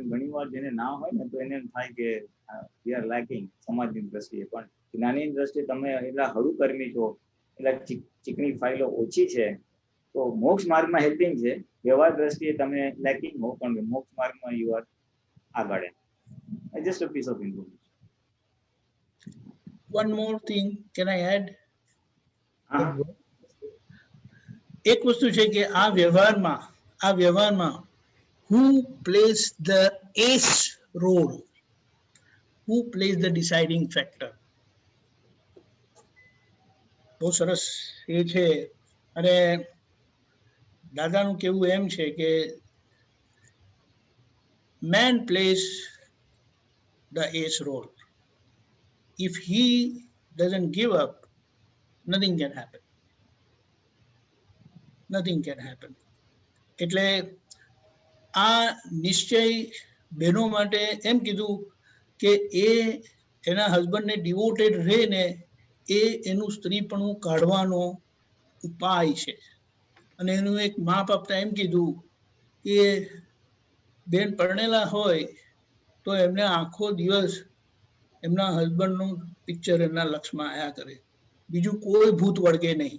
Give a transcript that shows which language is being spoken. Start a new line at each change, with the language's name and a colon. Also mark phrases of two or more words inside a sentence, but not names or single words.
Gujarati: ઘણી વાર જેને ના હોય ને તો એને થાય કે
English: we are lacking
Gujarati: સમાજની દ્રષ્ટિએ, પણ જ્ઞાનીની દ્રષ્ટિએ તમે એટલા હળુ કર્મી છો, એટલા ચીકણી ફાઇલો ઓછી છે, તો મોક્ષ માર્ગમાં હેલ્પિંગ છે. વ્યવહાર દ્રષ્ટિએ તમે લેકિંગ હો, પણ મોક્ષ માર્ગમાં
English: you are
Gujarati: આગળ.
English: just a piece of information. One more thing, can I add?
Gujarati: હા, એક વસ્તુ છે કે આ વ્યવહારમાં
English: who plays the ace role, who plays the deciding factor?
Gujarati: બહુ સરસ એ છે. અને દાદાનું કેવું એમ છે કે
English: man plays the ace role. If he doesn't give up, nothing can happen. Nothing can happen.
Gujarati: એટલે આ નિશ્ચય બહેનો માટે એમ કીધું કે એ એના હસબન્ડને ડિવોટેડ રહે ને એ એનું સ્ત્રીપણું કાઢવાનો ઉપાય છે. અને એનું એક માપ આપતા એમ કીધું કે બેન પરણેલા હોય તો એમને આખો દિવસ એમના હસબન્ડનું પિક્ચર એમના લક્ષમાં આયા કરે, બીજું કોઈ ભૂત વળગે નહીં.